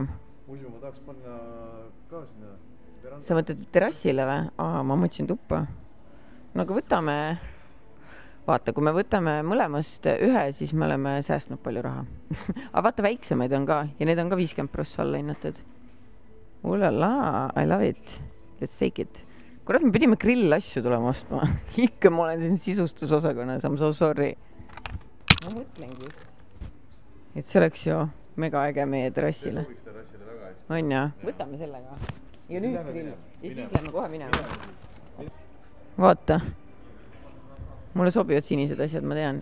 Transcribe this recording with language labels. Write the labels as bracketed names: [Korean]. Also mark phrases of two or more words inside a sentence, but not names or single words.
[Estonian] Muidu ma tahaks panna ka sinna veranda. Sa mõtled terrassile või? Ma mõtlesin tuppa. No aga võtame... Vaata, kui me võtame mõlemast ühe, siis me oleme säästnud palju raha. Aga vaata, väiksemaid on ka ja need on ka 50% alla hinnatud. Ulala, [English] I love it. Let's take it. [Estonian] Kurat, me pidime grillasju tulema ostma. Ikka ma olen siin sisustusosakonnas, [English] I'm so sorry. [Estonian] Ma mõtlengi. Et see oleks ju mega äge meie terrassile. On ja, võtame sellega. Ja nüüd grill. Ja siis lähme kohe minema. Vaata. Mulle sobivad sinised asjad, ma tean.